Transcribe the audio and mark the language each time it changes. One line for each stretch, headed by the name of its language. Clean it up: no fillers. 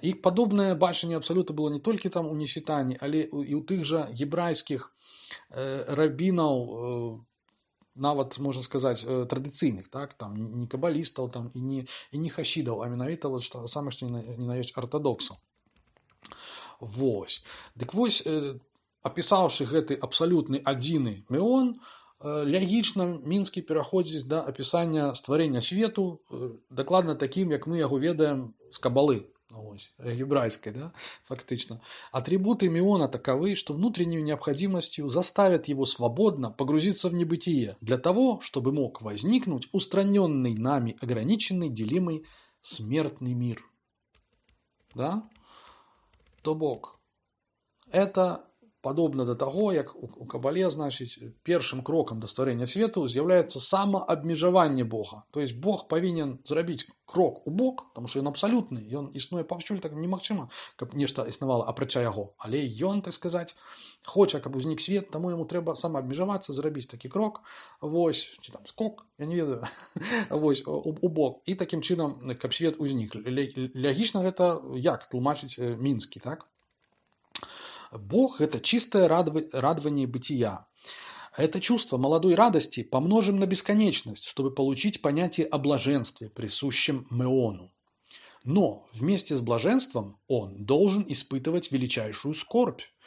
Belarusian: І падобнае бачанне абсалюта было не толькі там у Нісітані, але і ў тых жа гебрайскіх рабінаў, нават можна сказаць традыцыйных, так, там не кабалістаў, там і не хасідаў, а менавіта вот што самае што не на ёсць артадоксаў. Вось. Дык вось, апісаўшы гэты абсалютны адзіны міон, лягічна Мінскі пераходзіць да апісання стварэння свету дакладна такім, як мы яго ведаем з кабалы, гебрайской, да, фактично.
Russian: Атрибуты миона таковы, что внутренней необходимостью заставят его свободно погрузиться в небытие для того, чтобы мог возникнуть устраненный нами ограниченный, делимый смертный мир.
Belarusian: Да? То бок, это падобна да таго, як у кабале, значыць, першым крокам да стварэння свету з'яўляецца самаабмежаванне Бога. То есть Бог павінен зрабіць крок у бок, тому што ён абсалютны, ён існуе паўсюль, так немагчыма, каб нешта існавала апрача яго. Але ён, так сказаць, хоча, каб узнік свет, таму яму трэба самаабмежавацца, зрабіць такі крок, вось, ці там скок, я не ведаю, вось, у бок. І такім чынам, каб свет узнік. Лягічна гэта як тлумачыць Мінскі, так?
Russian: Бог – это чистое радование бытия. Это чувство молодой радости помножим на бесконечность, чтобы получить понятие о блаженстве, присущем Меону. Но вместе с блаженством он должен испытывать величайшую скорбь.